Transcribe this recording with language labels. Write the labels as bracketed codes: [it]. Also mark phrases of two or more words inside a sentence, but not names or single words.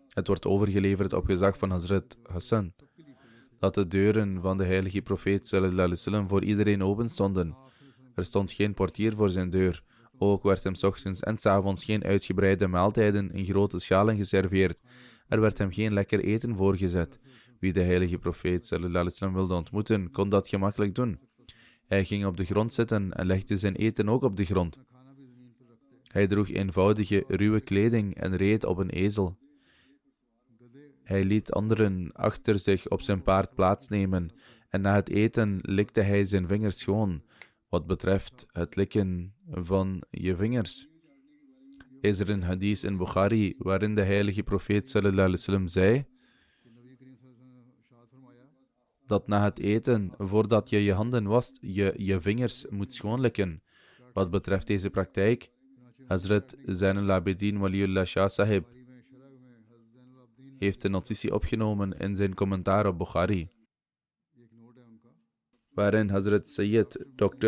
[nl] Het wordt overgeleverd op gezag van Hazrat Hassan dat de deuren van de heilige profeet [ar] صلى الله عليه وسلم [nl] voor iedereen open stonden. Er stond geen portier voor zijn deur. Ook werd hem 's ochtends en 's avonds geen uitgebreide maaltijden in grote schalen geserveerd. Er werd hem geen lekker eten voorgezet. Wie de heilige profeet [ar] صلى الله عليه وسلم [nl] wilde ontmoeten, kon dat gemakkelijk doen. Hij ging op de grond zitten en legde zijn eten ook op de grond. Hij droeg eenvoudige, ruwe kleding en reed op een ezel. Hij liet anderen achter zich op zijn paard plaatsnemen en na het eten likte hij zijn vingers schoon. Wat betreft het likken van je vingers, is er een hadith in Bukhari waarin de heilige profeet [ar] صلى الله عليه وسلم [nl] zei dat na het eten, voordat je je handen wast, je vingers moet schoonlikken. Wat betreft deze praktijk, Hazrat Zainul Abidin Waliullah Shah Sahib heeft een notitie opgenomen in zijn commentaar op Bukhari, waarin Hazrat Sayyid Dr.